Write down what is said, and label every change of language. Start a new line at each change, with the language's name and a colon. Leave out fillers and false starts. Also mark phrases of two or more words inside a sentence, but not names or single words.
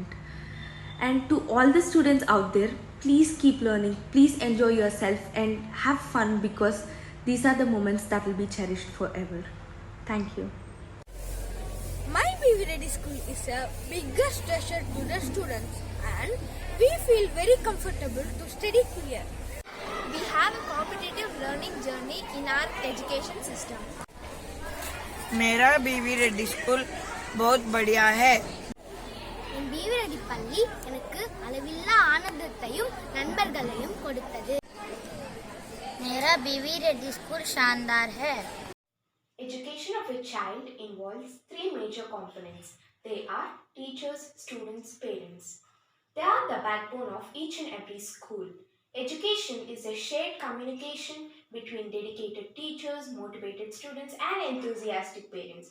English: And to all the students out there, please keep learning, please enjoy yourself and have fun because these are the moments that will be cherished forever. Thank you. My BV Reddy School is a biggest treasure to the students and we feel very comfortable to study here. We have a competitive learning journey in our education system.
Hindi: मेरा बीवी रेड्डी स्कूल बहुत बढ़िया है.
Tamil: என் BV Reddy பள்ளி எனக்கு அளவில்லா ஆனந்தத்தையும் நண்பர்களையும் கொடுத்தது.
Hindi: मेरा BV Reddy स्कूल शानदार है.
English: Education of a child involves 3 major components. They are teachers, students, parents. They are the backbone of each and every school. Education is a shared communication between dedicated teachers, motivated students, and enthusiastic parents.